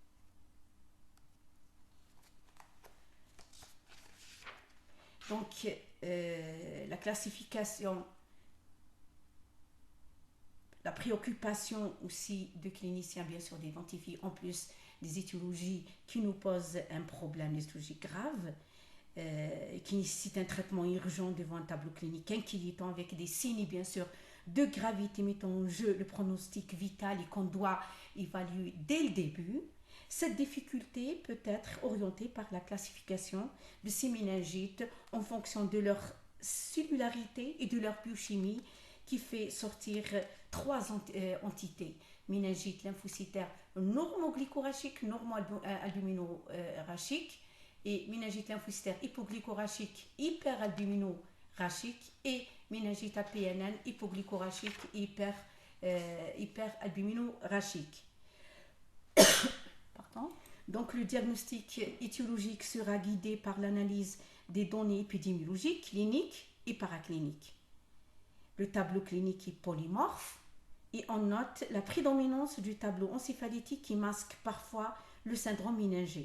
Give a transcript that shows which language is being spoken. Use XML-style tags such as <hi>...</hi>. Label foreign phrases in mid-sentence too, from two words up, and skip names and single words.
<fr>Donc, la classification, la préoccupation aussi de cliniciens, bien sûr, d'identifier en plus des étiologies qui nous posent un problème, des étiologies graves, qui nécessitent un traitement urgent devant un tableau clinique inquiétant avec des signes, bien sûr, de gravité mettant en jeu le pronostic vital et qu'on doit évaluer dès le début. Cette difficulté peut être orientée par la classification de ces méningites en fonction de leur cellularité et de leur biochimie qui fait sortir 3 entités. Méningite lymphocytaire normoglycorachique, normoalbuminorachique et méningite lymphocytaire hypoglycorachique, hyperalbuminorachique et méningite APNN hypoglycorachique, hyperalbuminorachique. Pardon. Donc le diagnostic étiologique sera guidé par l'analyse des données épidémiologiques, cliniques et paracliniques. Le tableau clinique est polymorphe et on note la prédominance du tableau encéphalytique qui masque parfois le syndrome méningé.</fr>